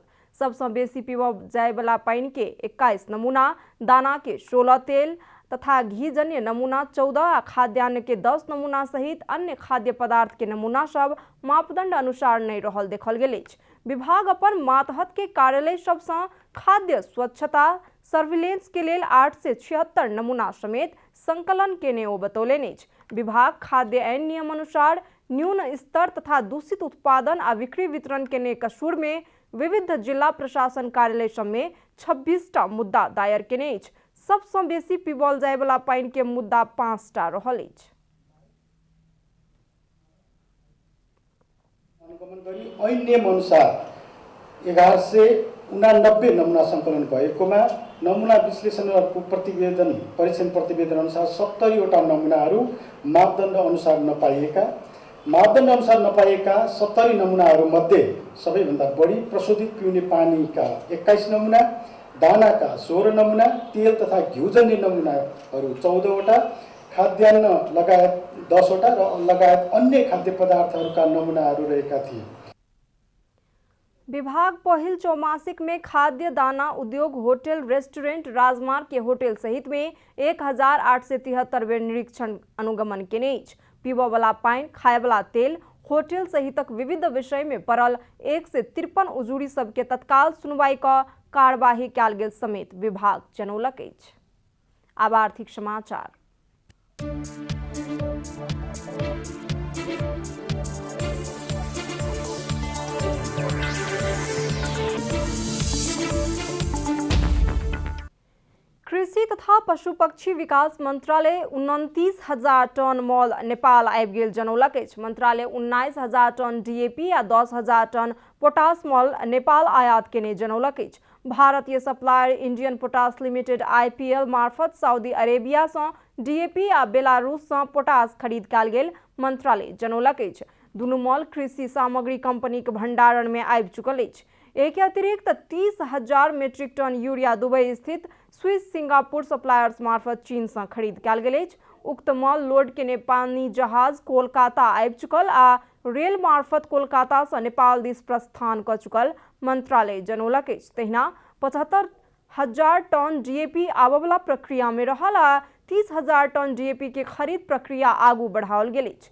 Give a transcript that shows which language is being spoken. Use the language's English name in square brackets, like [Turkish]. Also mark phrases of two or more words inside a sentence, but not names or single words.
[Maithili] सबसे बेसी पीबब जाय वाला पानी के 21 नमूना, दाना के 16 तेल तथा घी जन्य नमूना 14 आ खाद्यान्न के 10 नमूना सहित अन्य खाद्य पदार्थ के नमूना सब मापदंड अनुसार नहीं रहल देखल गेल अछि। विभाग अपन मातहत के कार्यालय सबसँ खाद्य स्वच्छता सर्विलेंस के लेल 876 नमूना समेत संकलन केने ओ बतौलनि अछि। विभाग खाद्य आईन नियम अनुसार न्यून स्तर तथा दूषित उत्पादन आ बिक्री वितरण केने कसूर में विविध जिला प्रशासन कार्यालय सब में 26टा मुद्दा दायर केने अछि। सबसँ बेसी पीबल जाय वाला पानी के मुद्दा 5टा रहल अछि। [Nepali] अनुगमन गरी ऐन नियम अनुसार 1189 नमुना सङ्कलन भएकोमा नमुना विश्लेषणहरूको प्रतिवेदन परीक्षण प्रतिवेदन अनुसार 70वटा नमुनाहरू मापदण्ड अनुसार नपाइएका 70 नमुनाहरूमध्ये सबैभन्दा बढी प्रशोधित पिउने पानीका 21 नमुना, दानाका 16 नमुना, तेल तथा घिउजन्य नमुनाहरू 14वटा, खाद्यान्न लगायत 10वटा र लगायत अन्य खाद्य पदार्थहरूका नमुनाहरू रहेका थिए। [Maithili] विभाग पहिल चौमासिक में खाद्य दाना उद्योग, होटल, रेस्टोरेंट, राजमार्ग के होटल सहित में 1873 बेर निरीक्षण अनुगमन केने अछि। पीबय वाला पानी, खाय वाला तेल, होटल सहितक विविध विषय में पड़ल 153 उजूरी सबके तत्काल सुनवाई क कार्यवाही कयल गेल समेत विभाग जनौलक अछि। आब आर्थिक समाचार। कृषि तथा पशु पक्षी विकास मंत्रालय 29,000 टन मॉल नेपाल आबि गेल जनौलक अछि। मंत्रालय 19,000 टन डीएपी आ 10,000 टन पोटास मॉल नेपाल आयात केने जनौलक अछि। भारतीय सप्लायर इंडियन पोटास लिमिटेड IPL मार्फत सऊदी अरेबिया से डीएपी आ बेलारूस से पोटास खरीद कयल गेल मंत्रालय जनौलक अछि। दुनू मॉल कृषि सामग्री कंपनी के भंडारण में आबि चुकल अछि। एक अतिरिक्त 30,000 मीट्रिक टन यूरिया दुबई स्थित स्विस सिंगापुर सप्लायर्स मार्फत चीन से खरीद कयल गेल अछि। उक्त मॉल लोड के नेपाली जहाज कोलकाता आबि चुकल आ रेल मार्फत कोलकाता से नेपाल दिस प्रस्थान क चुकल मंत्रालय जनौलक अछि। तहिना 75,000 टन डीएपी आबय वाला प्रक्रिया में रहल आ 30,000 टन डीएपी के खरीद प्रक्रिया आगू बढ़ाओल गेल अछि।